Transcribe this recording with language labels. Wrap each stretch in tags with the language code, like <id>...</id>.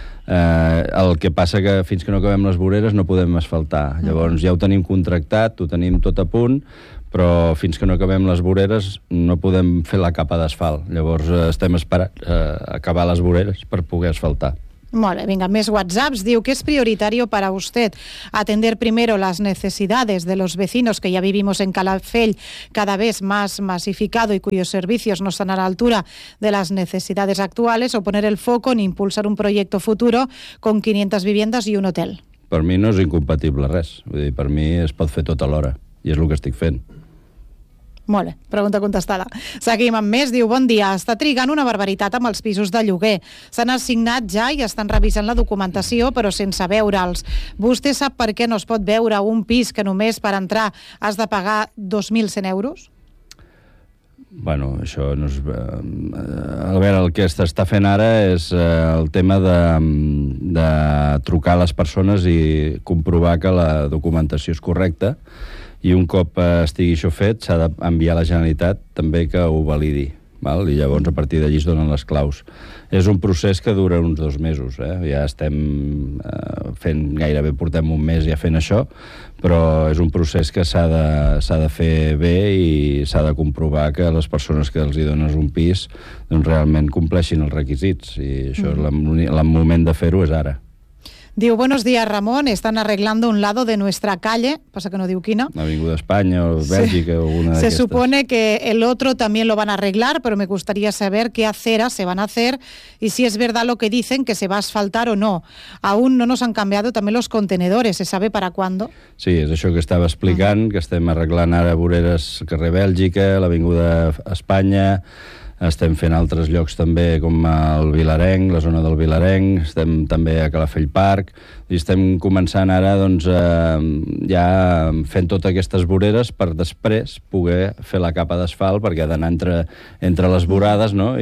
<ca>el que passa que fins que no acabem les voreres no podem asfaltar. Llavors ja ho tenim contractat, ho tenim tot a punt, però fins que no acabem les voreres no podem fer la capa d'asfalt. Llavors estem esperant acabar les voreres per poder asfaltar. Molt bé, vinga, més WhatsApps. Diu que és</ca> <es>prioritario para usted atender primero las necesidades de los vecinos que ya vivimos en Calafell, cada vez más masificado y cuyos servicios no están a la altura de las necesidades actuales, o poner el foco en impulsar un proyecto futuro con 500 viviendas y un hotel.</es> <ca>Per mi no és incompatible res. Vull dir, per mi es pot fer tot alhora i és el que estic fent. Molt bé, pregunta contestada. Seguim amb més. Diu, bon dia, està trigant una barbaritat amb els pisos de lloguer. S'han assignat ja i estan revisant la documentació, però sense veure'ls. Vostè sap per què no es pot veure un pis que només per entrar has de pagar 2.100 euros? Bueno, això no és... A veure, el que s'està fent ara és el tema de trucar a les persones i comprovar que la documentació és correcta. I un cop estigui això fet, s'ha d'enviar a la Generalitat també que ho validi, val? I llavors a partir d'allí es donen les claus. És un procés que dura uns 2 mesos, eh? Ja estem fent, gairebé portem un mes ja fent això, però és un procés que s'ha de fer bé i s'ha de comprovar que les persones que els hi dones un pis doncs realment compleixin els requisits, i això és el moment de fer-ho és ara.</ca> <es>Diu, buenos días, Ramón, están arreglando un lado de nuestra calle, pasa que</es> <ca>no diu quina. Avinguda España o Bèlgica, sí. O alguna d'aquestes.</ca> <es>Se supone que el otro también lo van a arreglar, pero me gustaría saber qué aceras se van a hacer y si es verdad lo que dicen, que se va a asfaltar o no. Aún no nos han cambiado también los contenedores, ¿se sabe para cuándo?</es> <ca>Sí, és això que estava explicant, que estem arreglant ara voreres carrer Bèlgica, l'Avinguda Espanya... Estem fent altres llocs també, com el Vilarenc, la zona del Vilarenc, estem també a Calafell Park, i estem començant ara doncs, ja fent totes aquestes voreres per després poder fer la capa d'asfalt, perquè ha d'anar entre les vorades, no?</ca>